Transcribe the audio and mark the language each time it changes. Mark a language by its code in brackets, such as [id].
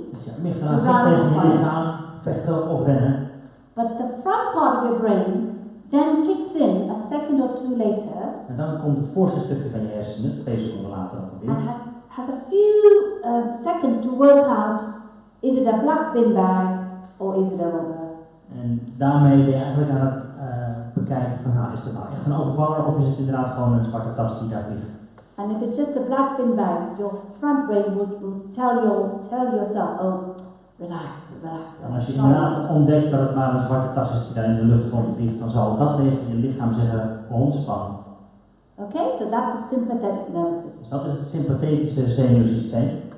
[nl] Dus je amygdala zegt tegen je lichaam vechten of rennen. [en] But the front part of your brain then kicks in a second or two later. [nl] En dan komt het voorste stukje van je hersenen, 2 seconden later dan weer. [en] And has a few seconds to work out, is it a black bin bag or is it a rubber? [nl] En daarmee ben je eigenlijk aan het bekijken van, nou, is het nou echt een overvaller of is het inderdaad gewoon een zwarte tas die daar ligt? [en] And if it's just a black bin bag, your front brain will tell yourself, oh, relax. [nl] En als je inderdaad ontdekt dat het maar een zwarte tas is die daar in de lucht rond ligt, dan zal dat tegen je lichaam zeggen, ontspan. [en] Okay, so that's the sympathetic nervous system. [nl] Dus dat is het sympathetische zenuwsysteem.